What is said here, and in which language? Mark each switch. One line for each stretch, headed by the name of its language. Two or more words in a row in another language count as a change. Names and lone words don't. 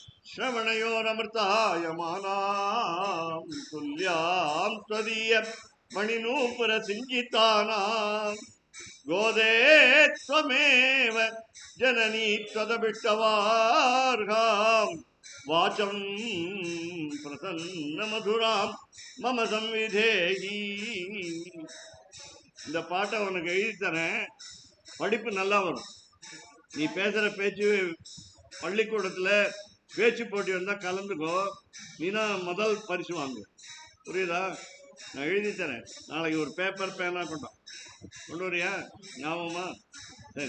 Sanskrit: श्रवणयोरमृतायमानां तुल्यां त्वदीय मणिनूपुरसिञ्चितानां गोदे त्वमेव जननी त्वदभिष्टवार्हां वाचं प्रसन्नमधुरां मम संविधेहि.
Tamil: இந்த பாட்டை உனக்கு எழுதி தரேன், படிப்பு நல்லா வரும். நீ பேசுற பேச்சு பள்ளிக்கூடத்துல பேச்சு போட்டி வந்தா கலந்துக்கோ, நீனா முதல் பரிசு வாங்கு. புரியுதா? நான் எழுதி தரேன். நாளைக்கு ஒரு பேப்பர் பேனா கொண்டு வரியா? ஞாபகமா? சரி.